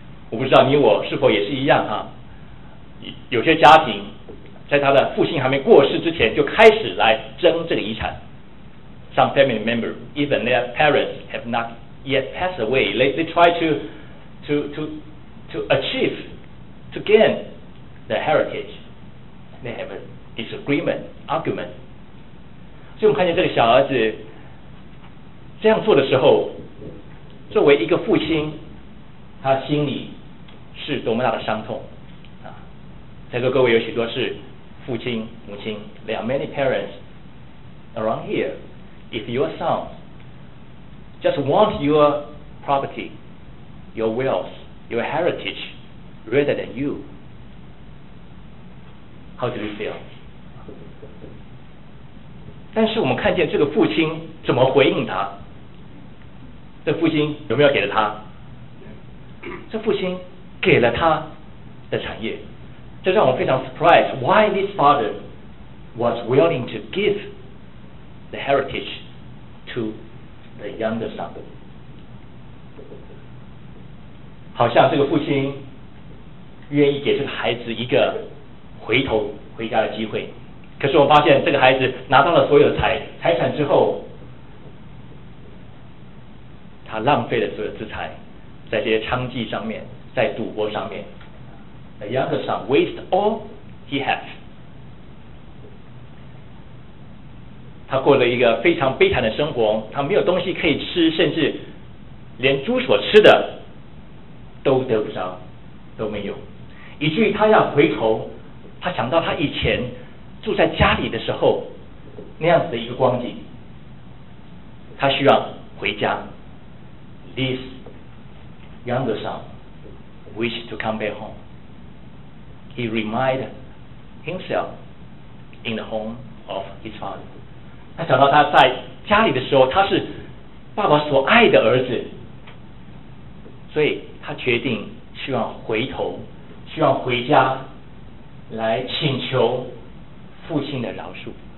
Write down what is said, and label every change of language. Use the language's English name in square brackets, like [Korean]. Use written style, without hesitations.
[Chinese] 我不知道你我是否也是一样啊？有些家庭在他的父亲还没过世之前就开始来争这个遗产。 [English] Some family member, even their parents have not yet passed away, they try to achieve, to gain the heritage. They have a disagreement, argument. [Chinese] 所以我们看见这个小儿子这样做的时候，作为一个父亲，他心里是多么大的伤痛啊！在座各位有许多是父亲、母亲， [English] there are many parents around here. If your son just want your property, your wealth, your heritage rather than you. How do you feel? [Chinese] 但是我们看见这个父亲怎么回应他，这父亲有没有给了他？这父亲给了他的产业。这让我非常 surprised. [English] Why this father was willing to give the heritage to the younger son? [Chinese] 好像这个父亲愿意给这个孩子一个回头回家的机会，可是我发现这个孩子拿到了所有的财产之后，他浪费了所有资财在这些娼妓上面，在赌博上面。 [English] The younger son waste all he has. [Chinese] 他过了一个非常悲惨的生活，他没有东西可以吃，甚至连猪所吃的都得不着，都没有，以至于他要回头，他想到他以前住在家里的时候那样子的一个光景，他需要回家。 [English] This younger son wished to come back home. He reminded himself in the home of his father. [Chinese] 他想到他在家里的时候他是爸爸所爱的儿子，所以他决定希望回头，希望回家来请求父亲的饶恕。